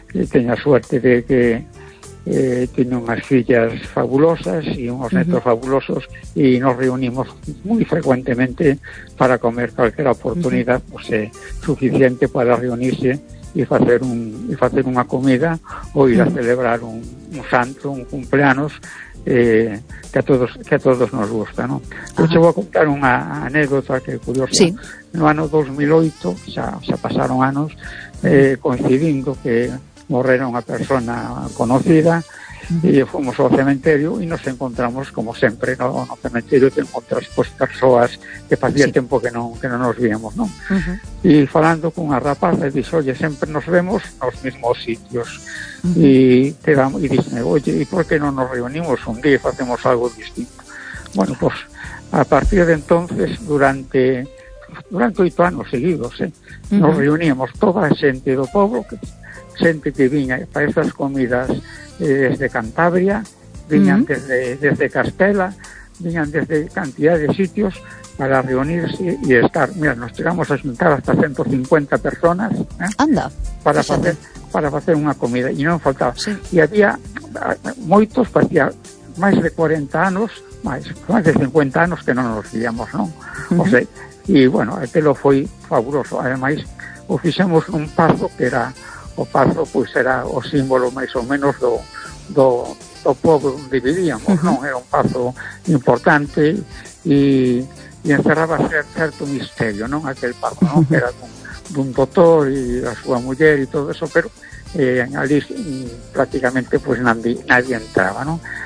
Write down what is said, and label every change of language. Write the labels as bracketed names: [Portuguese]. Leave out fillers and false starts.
[Spanish] Tenía suerte de que tenía unas fillas fabulosas y unos netos fabulosos, y nos reunimos muy frecuentemente para comer cualquier oportunidad suficiente para reunirse [Galician] e facer unha comida ou ir a celebrar un santo, un cumpleanos que a todos nos gusta, ¿no? Eu te vou contar unha anécdota que é curiosa. Sí. No ano 2008, xa pasaron anos, coincidindo que morrera unha persona conocida, e fomos ao cementerio e nos encontramos, como sempre, ¿no? No cementerio te encontras pues, persoas que facía sí. tempo que non nos víamos, ¿no? Uh-huh. E falando cunha rapaza, dixo, oye, sempre nos vemos nos mesmos sitios. E dixo, oye, e por que non nos reunimos un día e facemos algo distinto? Bueno, pues, a partir de entonces, durante 8 anos seguidos, nos reuníamos toda a xente do pobo, xente que viña para esas comidas desde Cantabria, viñan desde Castela, viñan desde cantidad de sitios para reunirse y estar. [Spanish] Mira, nos llegamos a juntar hasta 150 personas para hacer una comida y no faltaba. Sí. Y había moitos, facía más de 40 años, más de 50 años que no nos veíamos, ¿no? Uh-huh. O sea, y bueno, aquello fue fabuloso. [Galician] Además, ofrecemos un paso que era o paso pois era o símbolo máis ou menos do pobo onde vivíamos, non? Era un paso importante e encerraba certo misterio, non? Aquel paso, non? Era dun doutor e a súa muller e todo eso, pero ali prácticamente pois nadie entraba, non?